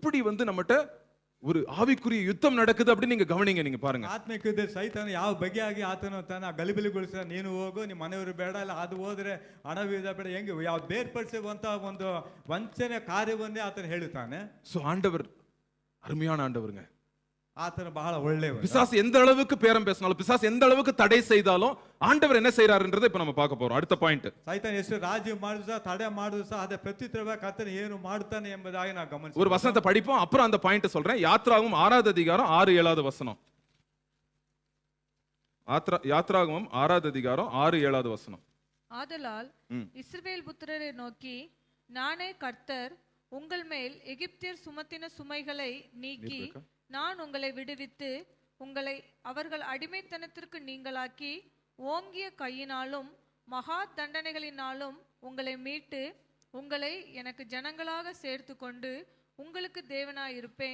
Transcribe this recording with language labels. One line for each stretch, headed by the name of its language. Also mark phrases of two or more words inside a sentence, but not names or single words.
Tamil: சோ பாருங்க எப்படி வந்து நம்மட்ட ஒரு ஆவிக்குரிய யுத்தம் நடக்குது அப்படின்னு நீங்க கவனிங்க, நீங்க பாருங்க.
Kannada: ಆತ್ಮಿಕ ಯುದ್ಧ ಸೈತಾನ ಯಾವ ಬಗೆಯಾಗಿ ಆತನು ತನ್ನ ಗಲಿಬಿಲಿಗೊಳಿಸ, ನೀನು ಹೋಗು, ನಿಮ್ಮ ಮನೆಯವರು ಬೇಡ, ಇಲ್ಲ ಅದು ಹೋದ್ರೆ ಹಣವಿದ ಬೇಡ, ಹೆಂಗೆ ಯಾವ ಬೇರ್ಪಡಿಸುವಂತ ಒಂದು ವಂಚನೆ ಕಾರ್ಯವನ್ನೇ ಆತನು ಹೇಳುತ್ತಾನೆ.
Tamil: சோ ஆண்டவர் அருமையான ஆண்டவருங்க.
Kannada: ಆತನು ಬಹಳ ಒಳ್ಳೆಯವ.
Tamil: பிசாசு எந்த அளவுக்கு பேரம் பேசினாலும், பிசாசு எந்த அளவுக்கு தடை செய்தாலும் ஆண்டவர் என்ன செய்யறாருன்றதை இப்ப நம்ம பார்க்க போறோம். அடுத்த பாயிண்ட்.
Kannada: ಸೈತಾನ ಎಷ್ಟು ರಾಜ್ಯ ಮಾಡಿದ್ರು ಸಹ, ತಡೆ ಮಾಡಿದ್ರು ಸಹ, ಅದೇ ಪ್ರತ್ಯುತ್ತರವಾಗಿ ಕರ್ತನು ಏನು ಮಾಡುತ್ತಾನೆ ಎಂಬುದಾಗಿ ನಾವು ಗಮನಿಸಬೇಕು.
Tamil: ஒரு வசனத்தை படிப்போம், அப்புறம் அந்த பாயிண்ட் சொல்றேன். யாத்ராகமம் 6வது அதிகாரம் 6-7வது வசனம். யாத்ராகமம் 6வது அதிகாரம் 6-7வது வசனம். ஆதலால் இஸ்ரவேல் புத்திரரை நோக்கி, நானே கர்த்தர், உங்கள் மேல் எகிப்தியர் சுமத்தின சுமைகளை நீக்கி நான் உங்களை விடுவித்து உங்களை அவர்கள் அடிமைத்தனத்திற்கு நீங்களாக்கி ஓங்கிய கையினாலும் மகா தண்டனைகளினாலும் உங்களை மீட்டு உங்களை எனக்கு ஜனங்களாக சேர்த்து கொண்டு உங்களுக்கு தேவனாயிருப்பேன்.